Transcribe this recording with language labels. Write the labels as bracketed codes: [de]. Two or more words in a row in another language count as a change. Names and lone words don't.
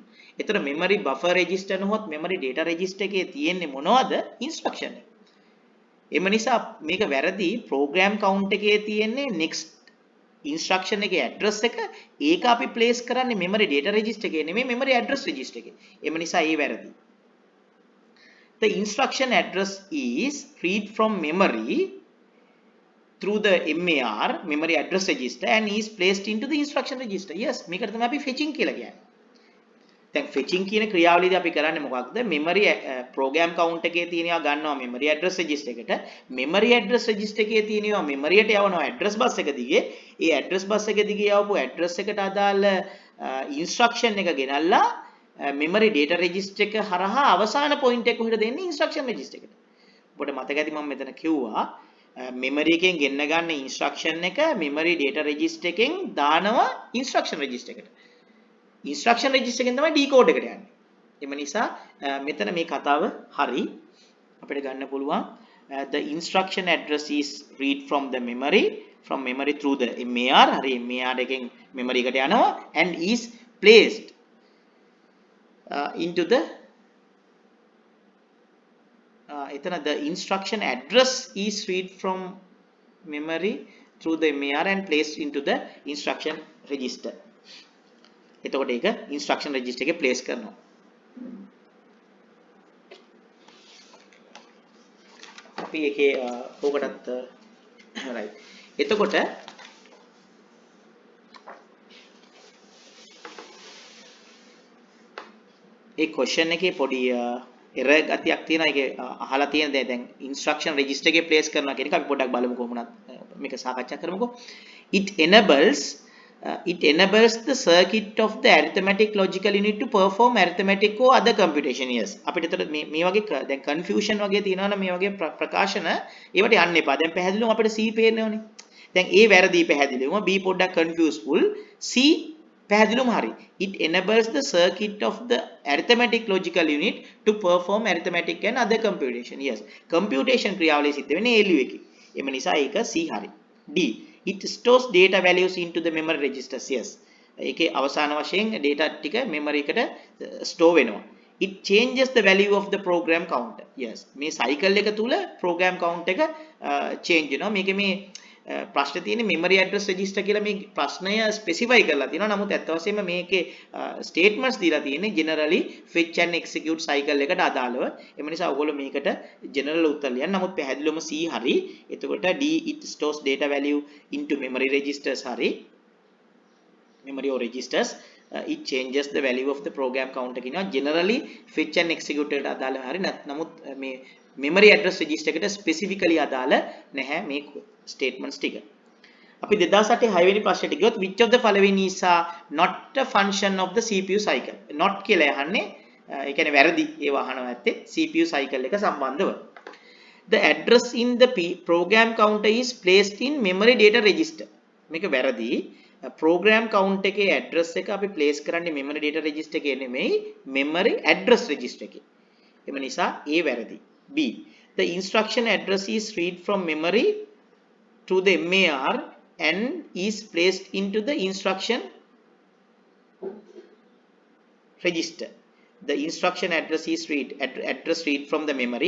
[si] ඒතර [en] memory buffer register [si] නොහොත් [en] memory data register [si] එකේ තියෙන්නේ මොනවද? instruction එක. එම නිසා මේක වැරදි. [en] program count [si] එකේ තියෙන්නේ [en] next instruction [si] එකේ address එක ඒක අපි place කරන්නේ [en] memory data register [si] එකේ නෙමෙයි [en] memory address register [si] එකේ. එම නිසා ඒ වැරදි. [en] The instruction address is read from memory through the MAR memory address register and is placed into the instruction register. Yes, [si] මේකට තමයි අපි fetching කියලා කියන්නේ. දැන් fetching කියන ක්‍රියාවලියදී අපි කරන්නේ මොකක්ද? [en] memory program count [si] එකේ තියෙනවා ගන්නවා [en] memory address register [si] එකට. [en] memory address register [si] එකේ තියෙනවා memory එකට යවනවා [en] address bus [si] එක දිගේ. ඒ [en] address bus [si] එක දිගේ යවපු address එකට අදාළ instruction එක ගෙනල්ලා [en] memory data register [si] එක හරහා අවසාන point එක කොහෙද දෙන්නේ? [en] instruction register [si] එකට. ඔබට මතක ඇති මම මෙතන කිව්වා memory එකෙන් ගෙන්න ගන්න instruction එක [en] memory data register [si] එකෙන් දානවා [en] instruction register [si] එකට. [en] instruction register [si] එකෙන් තමයි decode එකට යන්නේ. එම නිසා මෙතන මේ කතාව හරි. අපිට ගන්න පුළුවන් [en] the instruction address is read from the memory through the MAR. [si] හරි MAR එකෙන් memory එකට යනවා [en] and is placed into the එතන the instruction address is read from memory through the MAR and placed into the instruction register. [si] එතකොට ඒක [en] instruction register [si] එකේ place කරනවා. අපි ඒකේ ඕකටත් right. එතකොට ඒ question එකේ පොඩි error ගතියක් තියෙනවා. ඒකේ අහලා තියෙන දැන් [en] instruction register [si] එකේ place කරනවා කියන එක අපි පොඩ්ඩක් බලමු කොහොමද මේක සාකච්ඡා කරමුකෝ. [en] It enables the circuit of the arithmetic logical unit to perform arithmetic or other computation. Yes. [si] අපිට ඒතර මේ වගේ දැන් confusion වගේ තියෙනවා නම් මේ වගේ ප්‍රකාශන ඒවට යන්න එපා. දැන් පැහැදිලිවම අපිට C පේන්නේ ඕනේ. දැන් A වැරදි පැහැදිලිවම B පොඩ්ඩක් confuseful C පැහැදිලිවම හරි. [en] It enables the circuit of the arithmetic logical unit to perform arithmetic and other computation. [si] Yes. Computation ක්‍රියාවලිය සිද්ධ වෙන්නේ ALU එකේ. එම නිසා ඒක C හරි. [en] D. It stores data values into the memory registers. Yes. [si] ඒකේ අවසාන වශයෙන් data ටික memory එකට store වෙනවා. [en] It changes the value of the program counter. Yes. [si] මේ cycle එක තුල [en] program count [si] එක change වෙනවා. මේකේ මේ ප්‍රශ්නේ තියෙන්නේ [en] memory address register [si] කියලා මේ ප්‍රශ්නය specify කරලා තියෙනවා. නමුත් ඇත්ත වශයෙන්ම මේකේ statements දීලා තියෙන්නේ generally [en] fetch and execute cycle [si] එකට අදාළව. එම නිසා ඔයගොල්ලෝ මේකට general උත්තර ලියන්න. නමුත් පැහැදිලිවම C හරි. [en] එතකොට D it stores data value into memory registers හරි. memory or registers. It changes the value of the program counter කියනවා. [si] generally [en] fetch and execute [si] එකට අදාළව හරි. නමුත් මේ [en] memory address register [si] එකට specifically අදාළ නැහැ මේ statements ටික. අපි 2008 6 වෙනි ප්‍රශ්නෙට ගියොත් [en] which of the following is not a function of the CPU cycle. [si] not කියලා යහන්නේ ඒ කියන්නේ වැරදි ඒවා අහනවා ඇත්තේ [en] CPU cycle [si] එක සම්බන්ධව. [en] The address in the program counter is placed in memory data register. [si] මේක වැරදි. [en] program count [si] එකේ address එක අපි place කරන්නේ [en] memory data register [si] එකේ නෙමෙයි [en] memory address register [si] එකේ. එම නිසා ඒ වැරදි. [en] B. The instruction address is read from memory through the MAR and is placed into the instruction register. the instruction address is address read from the memory.